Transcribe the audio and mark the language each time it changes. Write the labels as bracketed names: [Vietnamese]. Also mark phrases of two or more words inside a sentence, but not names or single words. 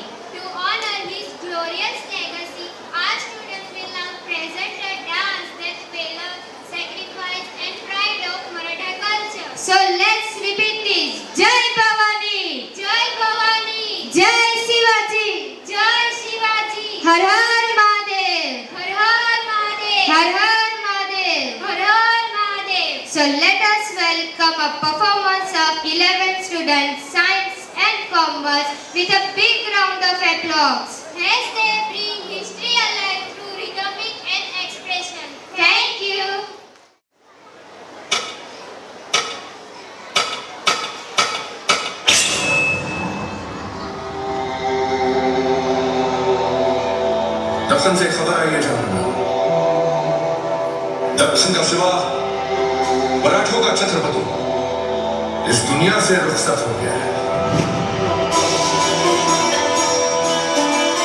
[English] To honor his glorious legacy, our students will now present a dance that spells sacrifice and pride of Maratha culture. So let's repeat this. [Marathi] जय भवानी! जय भवानी! जय शिवाजी! जय शिवाजी! हर हर महादेव! हर हर महादेव! हर हर महादेव! हर हर महादेव! [English] So let us welcome a performance of 11 students, Science and Commerce with a big round of applause. As they bring history alive through rhythmic and expression. Thank you. [Hindi] दक्षिण से खबर आई है जनरल। दक्षिण का सिवा मराठों का छत्रपति इस दुनिया से रुखसत हो गया है।